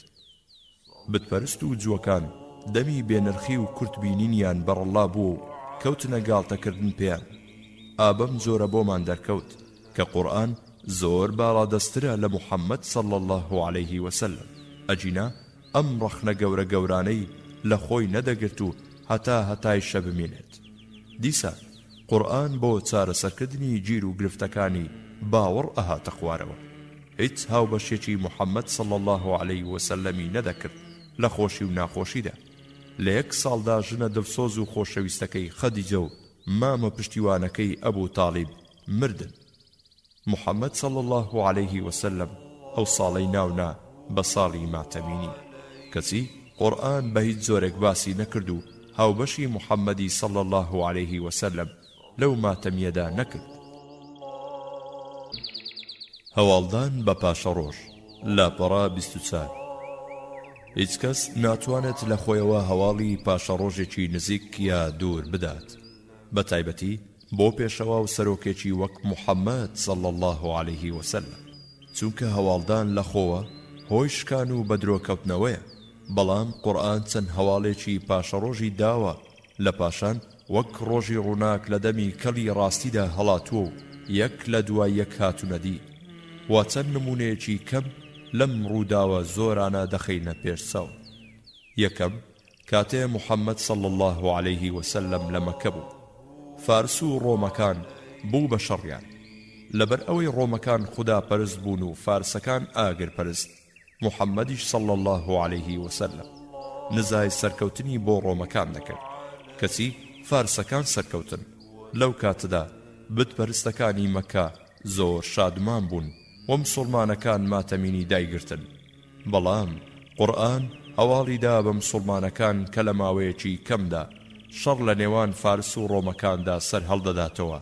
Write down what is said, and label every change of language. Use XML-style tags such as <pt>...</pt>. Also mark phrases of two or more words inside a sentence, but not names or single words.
<ckb>بتپەرست و جووەکان دەمی بێنرخی و کورتبینینیان بەڕەڵا بوو و کەوتنە گاڵتەکردن پێیان. ئابەم زۆرە بۆمان دەرکەوت کە قورئان زۆر باڵادەسترە لە محەممەد</ckb> <ar>صلى الله عليه وسلم.</ar> <ckb>ئەجینا ئەم ڕەخنە گەورە گەورانەی لە خۆی نەدەگرت و هەتای شە بمێنێت. دیسا قورئان بۆ چارەسەرکردنی گیر و گرفتەکانی باوەڕ ئەهاتە خوارەوە. هیچ هاوبەشێکی محەممەد</ckb> <ar>صلى الله عليه وسلمی</ar> <ckb>نەدەکرد لە خۆشی و ناخۆشیدا. لە یەک ساڵدا ژنە دڵسۆز و خۆشەویستەکەی خەدیجە و مامە پشتیوانەکەی ئەبوو تاڵیب مردن. محەممەد</ckb> <ar>صلى الله عليه وسلم</ar> <ckb>ئەو ساڵەی ناونا بە ساڵی ماتەمینی. کەچی قورئان بە هیچ زۆرێک باسی نەکرد و هاوبەشی محەممەدی</ckb> <ar>صلى الله عليه وسلم</ar> <ckb>لەو ماتەمیەدا نەکرد. هەواڵدان بە پاشە ڕۆژ لاپەڕا 24. هیچ کەس ناتوانێت لە خۆیەوە هەواڵی پاشە ڕۆژێکی نزیک یا دوور بدات، بە تایبەتی بۆ پێشەوا و سەرۆکێکی وەک محەممەد</ckb> <ar>صلى الله عليه وسلم،</ar> <ckb>چونکە هەواڵدان لە خۆوە هۆی شکان و بەدرۆکەوتنەوەیە. بەڵام قورئان چەند هەواڵێکی پاشە ڕۆژی داوە لە پاشان وەک ڕۆژی ڕووناک لە دەمی کەڵی ڕاستیدا هەڵاتووە و یەک لە دوای یەک هاتوونەدی. وا چەند نمونەیەکی کەم لەم ڕووداوە زۆرانە دەخەینە پێشچاو. یەکەم کاتێ محەممەد</ckb> <ar>صلى الله عليه وسلم</ar> <ckb>لە مەکە بوو، فارس و ڕۆمەکان بوو بە شەڕیان. لەبەر ئەوەی ڕۆمەکان خوددا پەرست بوون و فارسەکان ئاگر پەرست، محەممەدیش</ckb> <ar>صلى الله عليه وسلم</ar> <ckb>نزای سەرکەوتنی بۆ ڕۆمەکان دەکرد. کەچی فارسەکان سەرکەوتن. لەو کاتەدا بتپەرستەکانی مەکە زۆر شادمان بوون و مسڵمانەکان ماتەمینی دایگرتن. بەڵام قورئان هەواڵیدا بە مسڵمانەکان کە لە ماوەیەکی کەمدا شەڕ لە نێوان فارس و ڕۆمەکاندا سەر هەڵدەداتەوە.</ckb>